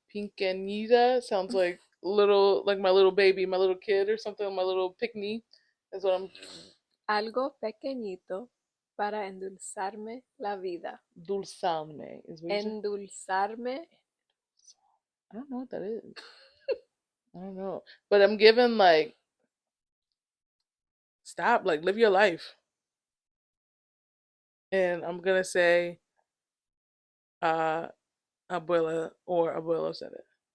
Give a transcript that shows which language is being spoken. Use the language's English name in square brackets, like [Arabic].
[English] Pincanita sounds like like my little baby, my little kid or something, my little pick-me. That's what I'm. [Spanish] Algo pequeñito para endulzarme la vida. [English] Dulzame is what you said? Endulzarme. I don't know what that is. I don't know. But I'm given like, stop, like, live your life. And I'm gonna say, uh, abuela or abuelo said it.